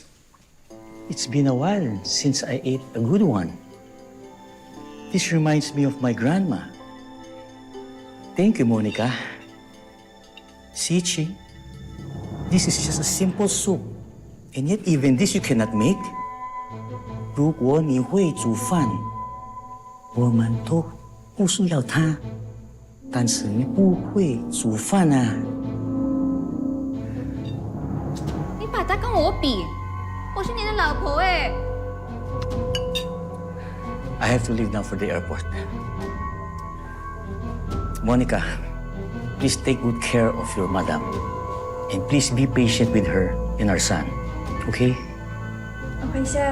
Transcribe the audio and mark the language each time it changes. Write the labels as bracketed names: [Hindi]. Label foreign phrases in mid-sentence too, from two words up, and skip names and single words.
[English] It's been a while since I ate a good one. This reminds me of my grandma. Thank you, Monica. See, Chi, this is just a simple soup. And yet even this you cannot make? [Chinese] 如果你会煮饭，我们都不需要它。但是你不会煮饭啊。你 bata kang OP. [Filipino] O siya nilalabo [English] I have to leave now for the airport. Monica, please take good care of your madam. And please be patient with her and our son. okay? Okay, sir.